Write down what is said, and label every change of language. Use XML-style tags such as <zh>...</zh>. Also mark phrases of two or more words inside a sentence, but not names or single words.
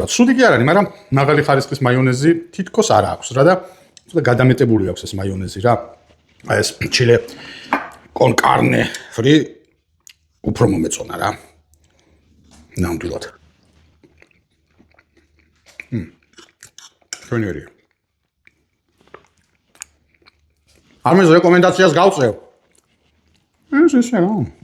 <ka>ცუდი კი არ არის, მაგრამ მაღალი ხარისხის მაიონეზი თითქოს არ აქვს რა და ცოტა გადამეტებული აქვს ეს მაიონეზი რა. აი ეს</ka> <es>chile con carne</es> <ka>fri უფრო მომეწონა რა. ნამდვილად. ჩვენერი. ამის რეკომენდაციას გავწევ. ეს ისე რა.</ka>